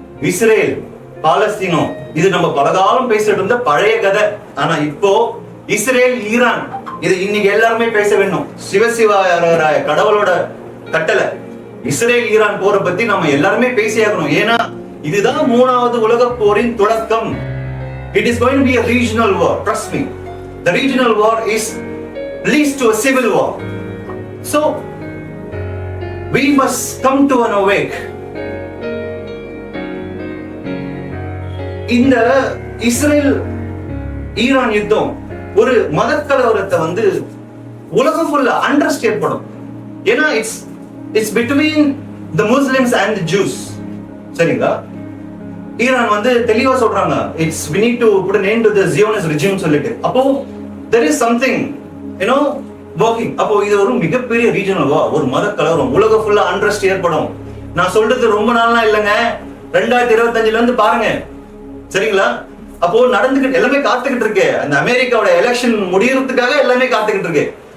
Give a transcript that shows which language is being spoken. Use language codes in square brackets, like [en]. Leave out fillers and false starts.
[ta] Israel பாலஸ்தீனோ, இது நம்ம பலகாலம் பேசிட்டு இருந்த பழைய கதை. ஆனா இப்போ இஸ்ரேல் ஈரான், இது இன்னைக்கு எல்லாருமே பேச வேண்டும். சிவசிவாய கடவுளோட கட்டளை. இஸ்ரேல் ஈரான் போரை பத்தி நம்ம எல்லாருமே பேசியாகணும். ஏன்னா இதுதான் 3வது உலக போரின் தொடக்கம். [en] It is going to be a regional war. Trust me. The regional war leads to a civil war. So we must come to an awake. [ta] இந்த இஸ்ரேல் ஈரான் யுத்தம் ஒரு மதக்கலவரத்தை வந்து உலகம் ஃபுல்லா அண்டர்ஸ்டேட் பண்ணும். [en] ஏன்னா it's between the Muslims and the Jews. சரிங்களா? [ta] Iran வந்து தெளிவா சொல்றாங்க, [en] it's we need to put an end to the Zionist regime [ta] சொல்லிட்டு. [en] அப்போ there is something working. [ta] அப்போ இது ஒரு மிகப்பெரிய ரீஜனல் வா, ஒரு மத கலவரம், உலக ஃபுல்லா அன்ரெஸ்ட் ஏற்படும். நான் சொல்றது ரொம்ப நாளா இல்லைங்க, 2025ல இருந்து பாருங்க, சரிங்களா? அப்போ நடந்துகிட்டு எல்லாமே காத்துக்கிட்டு இருக்கு. அந்த அமெரிக்காவோட எலெக்ஷன் முடியறதுக்காக எல்லாமே காத்துக்கிட்டு இருக்கு.